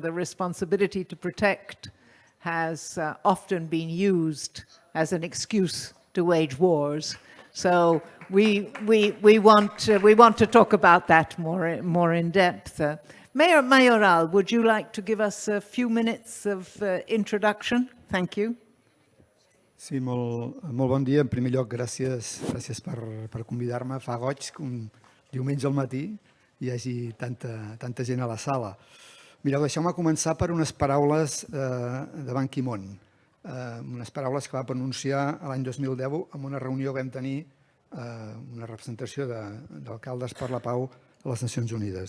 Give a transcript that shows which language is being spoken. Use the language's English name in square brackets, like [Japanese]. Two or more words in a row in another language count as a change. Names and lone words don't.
[English] The responsibility to protect has often been used as an excuse to wage wars. So we want to talk about that more in depth. Mayor Mayoral, would you like to give us a few minutes of introduction? Thank you. [Catalan] Sí, molt bon dia. En primer lloc, gràcies per convidar-me. Fa goig que un diumenge al matí hi hagi tanta gent a la sala. Mireu, deixeu-me començar per unes paraules de Ban Ki-moon, unes paraules que va pronunciar l'any 2010 en una reunió que vam tenir, una representació d'alcaldes per la pau a les Nacions Unides.